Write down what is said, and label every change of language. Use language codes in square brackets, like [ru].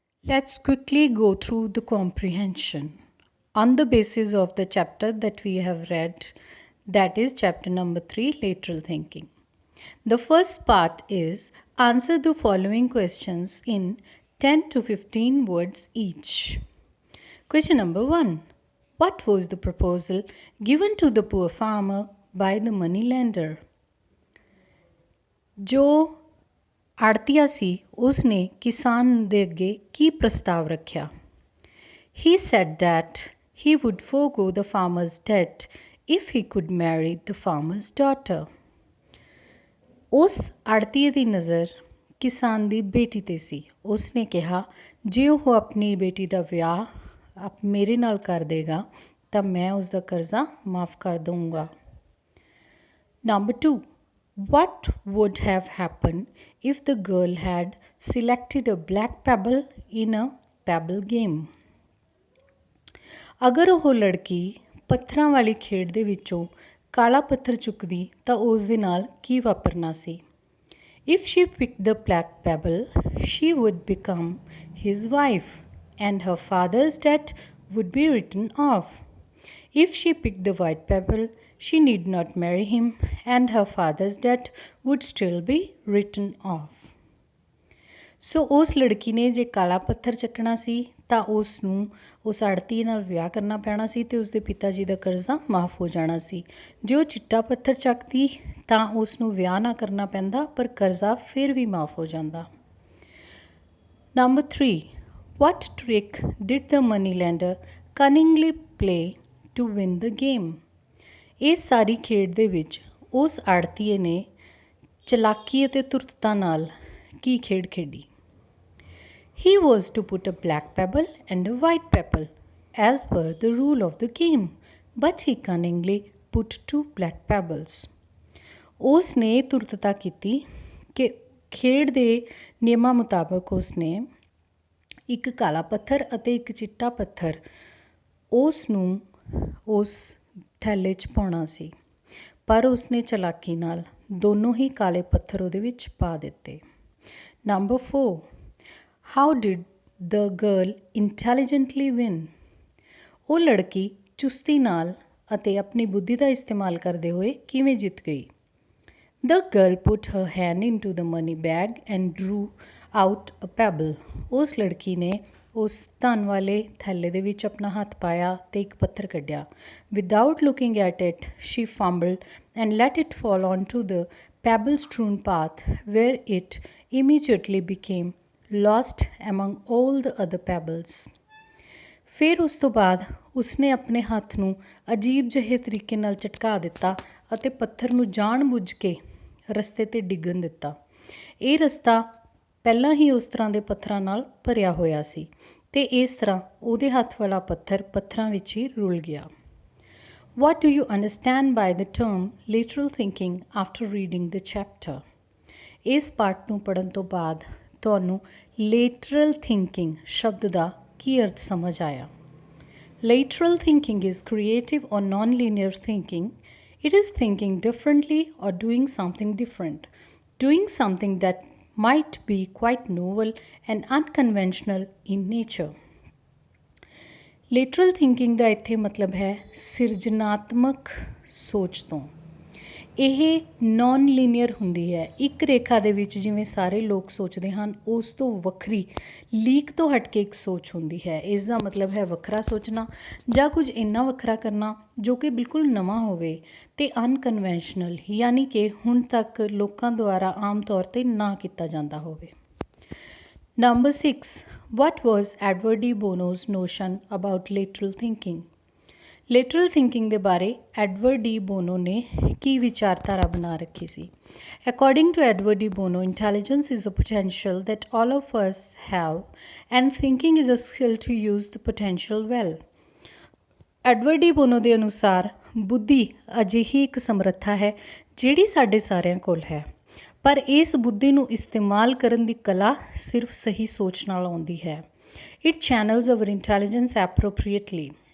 [en] Let's quickly go through the comprehension on the basis of the chapter that we have read, that is chapter number 3, lateral thinking. The first part is answer the following questions in 10 to 15 words each. Question number 1. What was the proposal given to the poor farmer by the money lender? [pa] ਜੋ ਆੜਤੀਆ ਸੀ ਉਸਨੇ ਕਿਸਾਨ ਦੇ ਅੱਗੇ ਕੀ ਪ੍ਰਸਤਾਵ ਰੱਖਿਆ? [en] He said that he would forego the farmer's debt if he could marry the farmer's daughter. [pa] ਉਸ ਆੜਤੀਏ ਦੀ ਨਜ਼ਰ ਕਿਸਾਨ ਦੀ ਬੇਟੀ 'ਤੇ ਸੀ। ਉਸਨੇ ਕਿਹਾ ਜੇ ਉਹ ਆਪਣੀ ਬੇਟੀ ਦਾ ਵਿਆਹ ਮੇਰੇ ਨਾਲ ਕਰ ਦੇਗਾ ਤਾਂ ਮੈਂ ਉਸ ਦਾ ਕਰਜ਼ਾ ਮਾਫ ਕਰ ਦਊਂਗਾ। [en] Number 2. What would have happened if the girl had selected a black pebble in a pebble game? [pa] ਅਗਰ ਉਹ ਲੜਕੀ ਪੱਥਰਾਂ ਵਾਲੀ ਖੇਡ ਦੇ ਵਿੱਚੋਂ ਕਾਲਾ ਪੱਥਰ ਚੁੱਕਦੀ ਤਾਂ ਉਸ ਦੇ ਨਾਲ ਕੀ ਵਾਪਰਨਾ ਸੀ? [en] If she picked the black pebble, she would become his wife and her father's debt would be written off. If she picked the white pebble, she need not marry him and her father's debt would still be written off. [pa] ਸੋ ਉਸ ਲੜਕੀ ਨੇ ਜੇ ਕਾਲਾ ਪੱਥਰ ਚੱਕਣਾ ਸੀ ਤਾਂ ਉਸ ਨੂੰ ਉਸ ਆੜਤੀ ਨਾਲ ਵਿਆਹ ਕਰਨਾ ਪੈਣਾ ਸੀ ਅਤੇ ਉਸਦੇ ਪਿਤਾ ਜੀ ਦਾ ਕਰਜ਼ਾ ਮਾਫ ਹੋ ਜਾਣਾ ਸੀ। ਜੇ ਉਹ ਚਿੱਟਾ ਪੱਥਰ ਚੱਕਦੀ ਤਾਂ ਉਸ ਨੂੰ ਵਿਆਹ ਨਾ ਕਰਨਾ ਪੈਂਦਾ ਪਰ ਕਰਜ਼ਾ ਫਿਰ ਵੀ ਮਾਫ ਹੋ ਜਾਂਦਾ। [en] Number 3. What trick did the money lender cunningly play to win the game? [pa] ਇਸ ਸਾਰੀ ਖੇਡ ਦੇ ਵਿੱਚ ਉਸ ਆੜਤੀਏ ਨੇ ਚਲਾਕੀ ਅਤੇ ਧੁਰਤਤਾ ਨਾਲ ਕੀ ਖੇਡ ਖੇਡੀ? [en] He was to put a black pebble and a white pebble as per the rule of the game, but he cunningly put 2 black pebbles. [pa] ਉਸ ਨੇ ਧੁਰਤਤਾ ਕੀਤੀ ਕਿ ਖੇਡ ਦੇ ਨਿਯਮਾਂ ਮੁਤਾਬਕ ਉਸ ਨੇ ਇੱਕ ਕਾਲਾ ਪੱਥਰ ਅਤੇ ਇੱਕ ਚਿੱਟਾ ਪੱਥਰ ਉਸ ਨੂੰ ਉਸ ਥੈਲੇ 'ਚ ਪਾਉਣਾ ਸੀ ਪਰ ਉਸਨੇ ਚਲਾਕੀ ਨਾਲ ਦੋਨੋਂ ਹੀ ਕਾਲੇ ਪੱਥਰ ਉਹਦੇ ਵਿੱਚ ਪਾ ਦਿੱਤੇ। [en] Number 4. How did the girl intelligently win? [pa] ਉਹ ਲੜਕੀ ਚੁਸਤੀ ਨਾਲ ਅਤੇ ਆਪਣੀ ਬੁੱਧੀ ਦਾ ਇਸਤੇਮਾਲ ਕਰਦੇ ਹੋਏ ਕਿਵੇਂ ਜਿੱਤ ਗਈ? [en] The girl put her hand into the money bag and drew out a pebble. [pa] ਉਸ ਲੜਕੀ ਨੇ ਉਸ ਧਨ ਵਾਲੇ ਥੈਲੇ ਦੇ ਵਿੱਚ ਆਪਣਾ ਹੱਥ ਪਾਇਆ ਅਤੇ ਇੱਕ ਪੱਥਰ ਕੱਢਿਆ। [en] Without looking at it, she fumbled and let it fall onto the pebble-strewn path, where it immediately became lost among all the other pebbles. [pa] ਫਿਰ ਉਸ ਤੋਂ ਬਾਅਦ ਉਸਨੇ ਆਪਣੇ ਹੱਥ ਨੂੰ ਅਜੀਬ ਜਿਹੇ ਤਰੀਕੇ ਨਾਲ ਝਟਕਾ ਦਿੱਤਾ ਅਤੇ ਪੱਥਰ ਨੂੰ ਜਾਣ ਬੁੱਝ ਕੇ ਰਸਤੇ 'ਤੇ ਡਿੱਗਣ ਦਿੱਤਾ। ਇਹ ਰਸਤਾ ਪਹਿਲਾਂ ਹੀ ਉਸ ਤਰ੍ਹਾਂ ਦੇ ਪੱਥਰਾਂ ਨਾਲ ਭਰਿਆ ਹੋਇਆ ਸੀ ਅਤੇ ਇਸ ਤਰ੍ਹਾਂ ਉਹਦੇ ਹੱਥ ਵਾਲਾ ਪੱਥਰ ਪੱਥਰਾਂ ਵਿੱਚ ਹੀ ਰੁਲ ਗਿਆ। [en] What do you understand by the term lateral thinking after reading the chapter? [pa] ਇਸ ਪਾਠ ਨੂੰ ਪੜ੍ਹਨ ਤੋਂ ਬਾਅਦ ਤੁਹਾਨੂੰ lateral thinking ਸ਼ਬਦ ਦਾ ਕੀ ਅਰਥ ਸਮਝ ਆਇਆ? [en] Lateral thinking is creative or non-linear thinking. It is thinking differently or doing something different. Doing something that might be quite novel and unconventional in nature. [pa] Lateral thinking ਦਾ ਇੱਥੇ ਮਤਲਬ ਹੈ ਸਿਰਜਨਾਤਮਕ ਸੋਚ ਤੋਂ। ਇਹ ਨਾਨ ਲੀਨੀਅਰ ਹੁੰਦੀ ਹੈ। ਇੱਕ ਰੇਖਾ ਦੇ ਵਿੱਚ ਜਿਵੇਂ ਸਾਰੇ ਲੋਕ ਸੋਚਦੇ ਹਨ ਉਸ ਤੋਂ ਵੱਖਰੀ ਲੀਕ ਤੋਂ ਹਟ ਕੇ ਇੱਕ ਸੋਚ ਹੁੰਦੀ ਹੈ। ਇਸ ਦਾ ਮਤਲਬ ਹੈ ਵੱਖਰਾ ਸੋਚਣਾ ਜਾਂ ਕੁਝ ਇੰਨਾ ਵੱਖਰਾ ਕਰਨਾ ਜੋ ਕਿ ਬਿਲਕੁਲ ਨਵਾਂ ਹੋਵੇ ਅਤੇ ਅਨਕਨਵੈਨਸ਼ਨਲ ਯਾਨੀ ਕਿ ਹੁਣ ਤੱਕ ਲੋਕਾਂ ਦੁਆਰਾ ਆਮ ਤੌਰ 'ਤੇ ਨਾ ਕੀਤਾ ਜਾਂਦਾ ਹੋਵੇ। [en] Number 6. What was Edward de Bono's notion about lateral thinking? [pa] ਲੇਟਰਲ thinking ਦੇ ਬਾਰੇ ਐਡਵਰਡ ਡੀ ਬੋਨੋ ਨੇ ਕੀ ਵਿਚਾਰਧਾਰਾ ਬਣਾ ਰੱਖੀ ਸੀ? [en] According to Edward de Bono, intelligence is a potential that all of us have and thinking is a skill to use the potential well. [pa] Edward D bono ਦੇ ਅਨੁਸਾਰ ਬੁੱਧੀ ਅਜਿਹੀ ਇੱਕ ਸਮਰੱਥਾ ਹੈ ਜਿਹੜੀ ਸਾਡੇ ਸਾਰਿਆਂ ਕੋਲ ਹੈ ਪਰ ਇਸ ਬੁੱਧੀ ਨੂੰ ਇਸਤੇਮਾਲ ਕਰਨ ਦੀ ਕਲਾ ਸਿਰਫ ਸਹੀ ਸੋਚ ਨਾਲ ਆਉਂਦੀ ਹੈ। [en] It channels our intelligence appropriately.